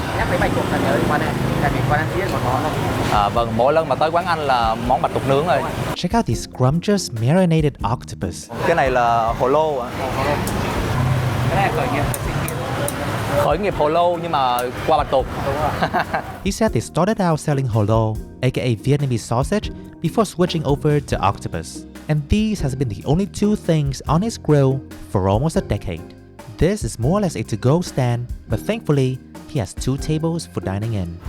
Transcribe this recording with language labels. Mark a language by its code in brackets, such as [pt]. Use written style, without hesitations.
[vi] Nhắc đến bạch tuộc là nhớ quán này. Tại vì quán ăn chỉ một món thôi. Vâng, mỗi lần mà tới quán anh là món bạch tuộc nướng rồi. [en] Check out these scrumptious marinated octopus. [vi] Cái này là hồ lô ạ. Cái này khởi nghiệp. Khởi nghiệp hồ lô nhưng mà qua bạch tuộc. Đúng rồi. [en] He said they started out selling holo, aka Vietnamese sausage, before switching over to octopus. And these has been the only two things on his grill for almost a decade. This is more or less a to-go stand, but thankfully, he has 2 tables for dining in.